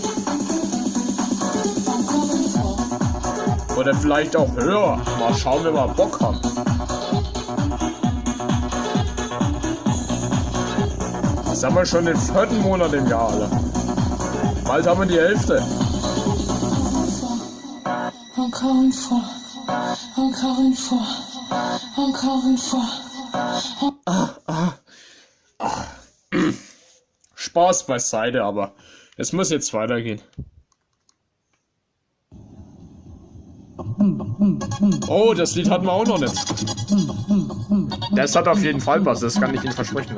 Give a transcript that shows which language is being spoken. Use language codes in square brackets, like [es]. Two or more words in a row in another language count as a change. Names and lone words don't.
[de] Oder vielleicht auch höher. Mal schauen, wenn wir Bock haben. Das haben wir schon den 4. Monat im Jahr, Alter. Bald haben wir die Hälfte. [fr] Encore une fois. Encore une fois. Encore une fois. [de] Spaß beiseite, aber es muss jetzt weitergehen. Oh, das Lied hatten wir auch noch nicht. Das hat auf jeden Fall Bass, das kann ich Ihnen versprechen.